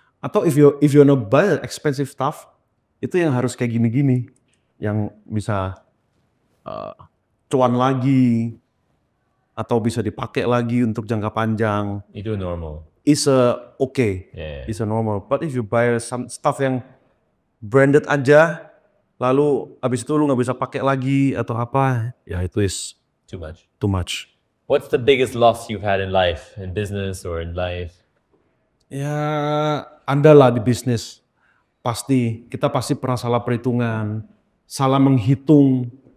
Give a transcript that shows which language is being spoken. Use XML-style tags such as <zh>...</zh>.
<id>Atau</id> <en>if you wanna buy expensive stuff,</en> <id>itu yang harus kayak gini-gini, yang bisa cuan lagi, atau bisa dipakai lagi untuk jangka panjang. Itu normal.</id> <en>It's okay. Yeah. It's a normal. But if you buy some stuff</en> <id>yang branded aja, lalu abis itu lu nggak bisa pakai lagi atau apa, ya itu is</id> <en>Too much. too much. What's the biggest loss you've had in life, in business or in life?</en> <id>Ya, Anda lah di bisnis. Kita pasti pernah salah perhitungan, salah menghitung.</id>